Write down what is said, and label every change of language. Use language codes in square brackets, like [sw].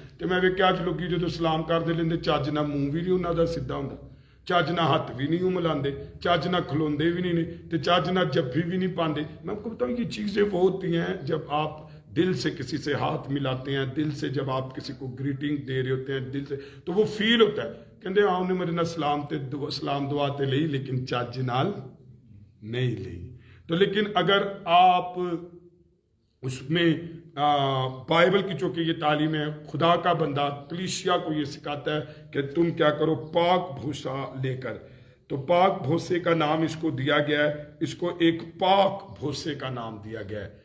[pa] تو میں بھی کیا لوگ جو سلام کرتے لیندے چج نہ منہ بھی نہیں انہوں دا سیدھا ہوندا, چج نہ ہاتھ بھی نہیں ملاندے, چج نہ کھلوندے بھی نہیں, تے چج نہ جبھی بھی نہیں پاندے. [ur] میں آپ کو بتاؤں یہ چیزیں وہ ہوتی ہیں جب آپ دل سے کسی سے ہاتھ ملاتے ہیں, دل سے جب آپ کسی کو گریٹنگ دے رہے ہوتے ہیں دل سے, تو وہ فیل ہوتا ہے. [pa] کہندے آپ نے میرے نال سلام دعا تے لئی لیکن چج نال نہیں لئی. [ur] تو لیکن اگر آپ اس میں بائبل کی چونکہ یہ تعلیم ہے, خدا کا بندہ کلیسیا کو یہ سکھاتا ہے کہ تم کیا کرو, پاک بھوسہ لے کر. تو پاک بھوسے کا نام اس کو دیا گیا ہے, اس کو ایک پاک بھوسے کا نام دیا گیا ہے.